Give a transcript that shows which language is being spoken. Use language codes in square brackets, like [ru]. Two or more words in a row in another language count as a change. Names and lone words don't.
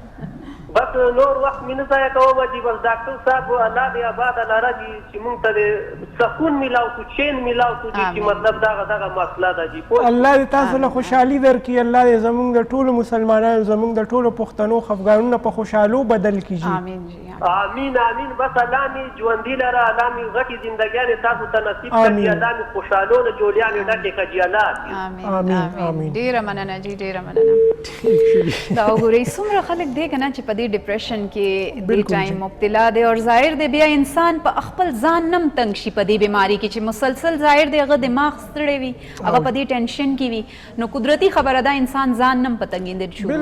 [ps] بس نور وخت مې نه ضایع کوم جي بس ډاکټر صاحب الله دې آباد لره جي چې موږ ته د سکون میلاو شو چین میلاو شو جي چې مطلب دغه مسله ده جي الله دې تاسو له خوشحالي درکړي الله دې زموږ د ټولو مسلمانانو زموږ د ټولو پښتنو خفګانونه په خوشحالو بدل کړي آمین جی آمین آمین بس الله مې ژوندي لره الله مې غټې زندګیانې تاسو ته نصیب کړي الله مې خوشحالو د جوړیانې ډکې کړي الله آمین ډېره مننه جی ډېره مننه دا وګورئ څومره خلک دی که نه چې په دې ډپریشن کې دې ټایم مبتلا دی او ظاهر دی بیا انسان په خپل ځان نم تنګ شي په دې بیماري کې چې مسلسل ظاهر دی هغه دماغ ستړی وي هغه په دې ټینشن کې وي نو قدرتي خبره ده انسان ځان نم په تنګېدل شروع شي